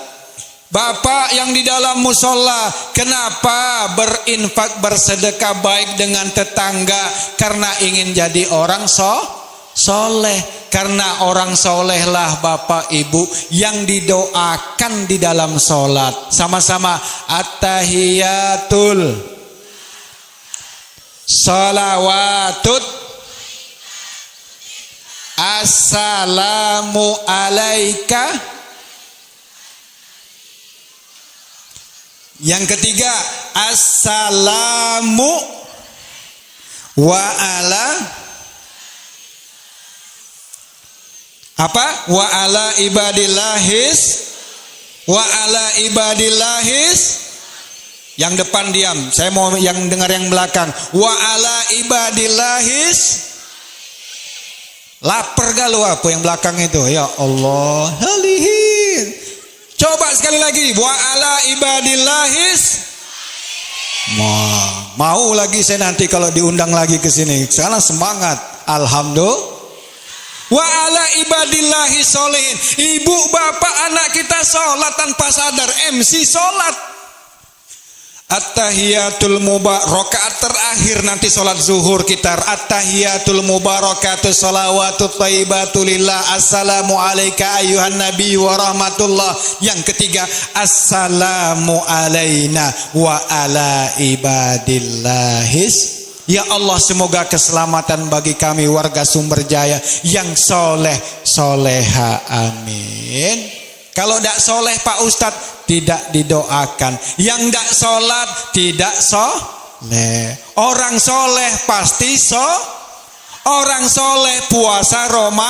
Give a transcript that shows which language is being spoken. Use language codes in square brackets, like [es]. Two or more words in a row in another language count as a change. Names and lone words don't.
[id] Bapak yang di dalam musola, kenapa berinfak bersedekah baik dengan tetangga? Karena ingin jadi orang soleh. Karena orang solehlah Bapak Ibu yang didoakan di dalam sholat. Sama-sama [ar] التحيات، الصلوات، السلام عليك. [id] Yang ketiga, [ar] السلام وعلى apa? وعلى عباد الله الص، وعلى عباد الله الص. [id] Yang depan diam, saya mau yang dengar yang belakang. [ar] وعلى عباد الله الص. [id] Lapar gak lu apa yang belakang itu? Ya Allah, halihin. Coba sekali lagi, [ar] وعلى عباد الله الص. [id] Mau lagi saya nanti kalau diundang lagi ke sini. Sekarang semangat. Alhamdulillah. [ar] وعلى عباد الله الصالحين. [id] Ibu bapak anak kita sholat tanpa sadar, MC sholat. [ar] التحيات المبارك, [id] rakaat terakhir nanti sholat zuhur kita. [ar] التحيات المباركات الصلوات الطيبات لله. السلام عليك أيها النبي ورحمة الله. [id] Yang ketiga, [ar] السلام علينا وعلى عباد الله الص. [id] Ya Allah, semoga keselamatan bagi kami warga Sumberjaya yang soleh soleha. Amin. Kalau tidak soleh Pak Ustadz, tidak didoakan. Yang tidak sholat tidak soleh. Orang soleh pasti orang soleh puasa Roma.